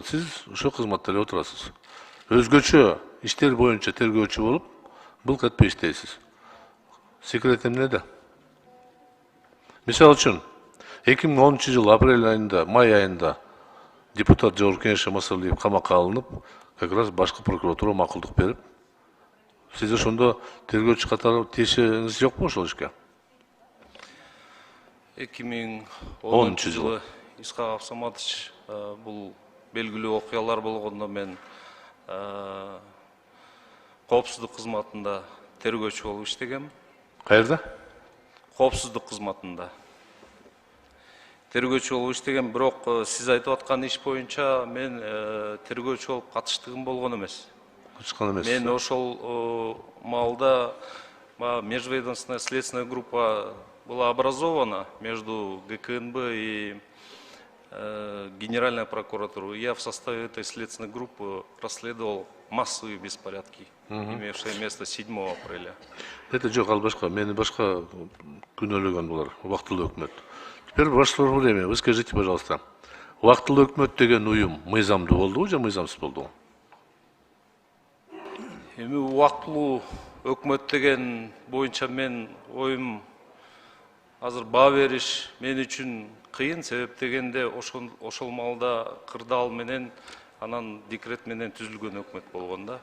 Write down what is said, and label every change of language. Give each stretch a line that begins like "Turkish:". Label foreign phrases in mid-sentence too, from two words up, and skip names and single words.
Kyrgyz: Сиз ошо кызматта эле отурасыз. Өзгөчө иштер боюнча тергөөчү болуп, былк этпей иштейсиз. Секрет эмнеде? Мисалы үчүн 2010 жыл апрель айында, май айында депутат Жогорку Кеңешке Масалиев камакка алынып,
Russian: как раз
Kyrgyz: башкы прокуратура макулдук берип, сиз ошондо тергөөчү катары тиешиңиз жокпу ошол ишке? 2010 жылы Исхак Абсаматович бул белгилүү окуялар болгондо мен коопсуздук кызматында тергөөчү болуп иштегем. Каерде? Коопсуздук кызматында тергөөчү болуп иштегем, бирок сиз айтып аткан иш боюнча мен тергөөчү болуп катыштыгым болгон эмес. Мен ошол маалда
Russian: межведомственная следственная группа была образована между ГКНБ и Генеральная прокуратура. Я в составе этой следственной группы расследовал массовые беспорядки, имевшие место 7 апреля.
Kyrgyz: Это жок, ал башка, мени башка күнөөлөгөн булар, убактылуу өкмөт.
Russian: Теперь ваше время, вы скажите, пожалуйста,
Kyrgyz: убактылуу өкмөт деген уюм мыйзамдуу болдубу же мыйзамсыз болдубу? Эми убактылуу өкмөт деген боюнча мен оюм азыр баа бериш мен үчүн кыйын, себеп дегенде ошол маалда кырдаал менен анан декрет менен түзүлгөн өкмөт болгон да.